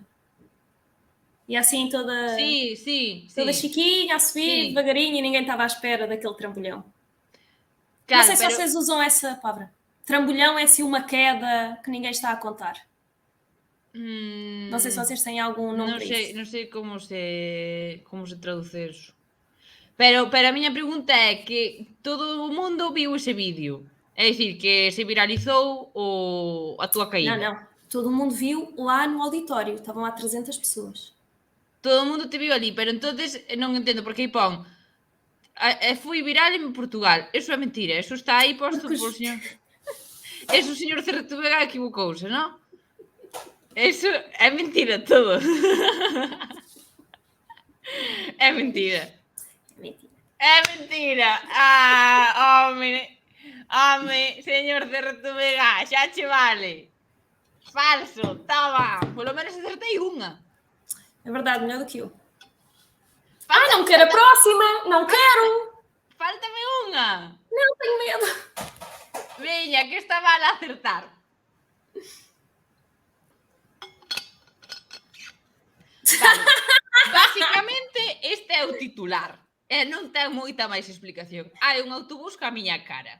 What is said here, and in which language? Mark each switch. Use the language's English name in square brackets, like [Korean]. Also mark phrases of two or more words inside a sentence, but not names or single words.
[Portuguese] E assim toda... [Galician] Sí. [Portuguese] Toda chiquinha, a subir, Sim. devagarinho, e ninguém estava à espera daquele trambolhão. Claro, não sei se vocês usam essa palavra. Trambolhão é assim uma queda que ninguém está a contar. Não sei se vocês têm algum nome para isso. [Galician] Non sei como se traduce eso. Pero a miña pregunta é que todo o mundo viu ese vídeo. É dicir, que se viralizou a túa caída. [Portuguese] Não. Todo mundo viu lá no auditório. Estavam lá 300 pessoas. [Galician] Todo o mundo te viu ali, pero entonces non entendo porque aí pon foi viral en Portugal. Eso é mentira, eso está aí posto por señor. Eso o señor Cerreto Vega equivocouse, non? Eso é mentira todo. É mentira. [Portuguese] É mentira. [Galician] Home, señor Cerreto Vega, xa che vale. Falso, toma. Polo menos acertei unha. [Portuguese] É verdade, melhor do que eu. Não quero a próxima! Não quero! [Galician] Fáltame unha. [Portuguese] Não, tenho medo. [Galician] Veña, que está mal a acertar. Vale. Básicamente, este é o titular. E non ten moita máis explicación. Hai un autobús ca miña cara.